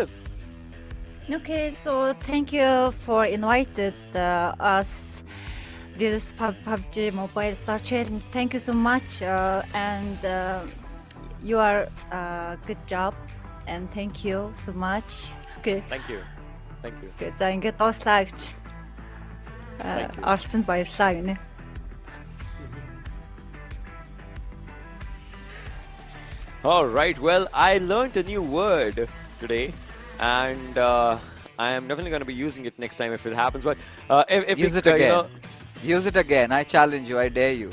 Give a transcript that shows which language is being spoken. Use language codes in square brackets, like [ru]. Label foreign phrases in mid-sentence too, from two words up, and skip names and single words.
[en] Okay, so thank you for invited us this PUBG Mobile Star Challenge. Thank you so much, and you are good job, and thank you so much. Okay. Thank you. Thank you. [mn] За ингээд дууслаа гэж [en] Thank you. [mn] оролцсонд баярлалаа гинэ. [en] All right. Well, I learned a new word today, and I am definitely going to be using it next time if it happens. But if Use it you again. know, Use it again. I challenge you. I dare you.